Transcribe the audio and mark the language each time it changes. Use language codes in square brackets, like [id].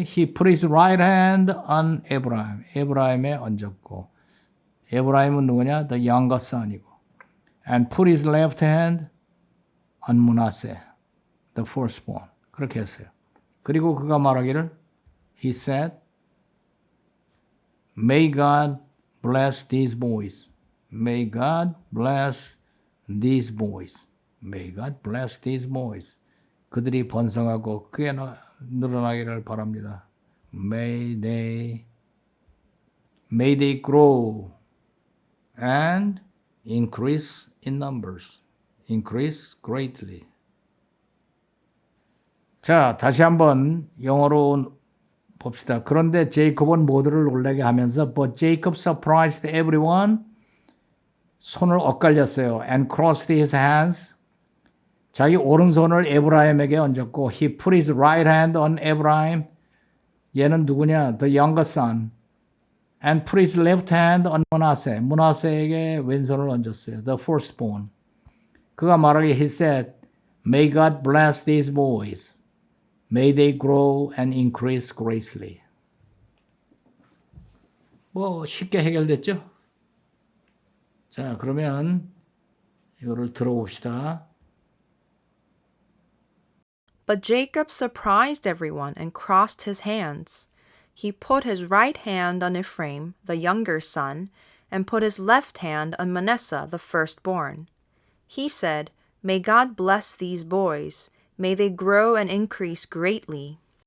[en] He put his right hand on Abraham. [ko] 에브라임에 얹었고 에브라임은 누구냐? [en] The younger son이고 and put his left hand on Manasseh, the firstborn. [ko] 그렇게 했어요. [en] 그리고 그가 말하기를 He said, May God bless these boys. May God bless these boys. May God bless these boys. [ko] 그들이 번성하고 크게 늘어나기를 바랍니다. [en] May they grow and increase in numbers. Increase greatly. [ko] 자, 다시 한번 영어로 봅시다. 그런데 제이콥은 모두를 놀라게 하면서 But Jacob surprised everyone. [en] 손을 엇갈렸어요. And crossed his hands. 자기 오른손을 에브라임에게 얹었고 He put his right hand on Abraham. 얘는 누구냐? The younger son. And put his left hand on Manasseh. [ko] 므낫세에게 왼손을 얹었어요. [en] The firstborn. 그가 말하기에 He said, May God bless these boys. May they grow and increase greatly. [ko] 뭐 쉽게 해결됐죠? 자, 그러면 이거를 들어봅시다. [en] But Jacob surprised everyone and crossed his hands. He put his right hand on Ephraim, the younger son, and put his left hand on Manasseh, the firstborn. He said, May God bless these boys. May they grow and increase greatly.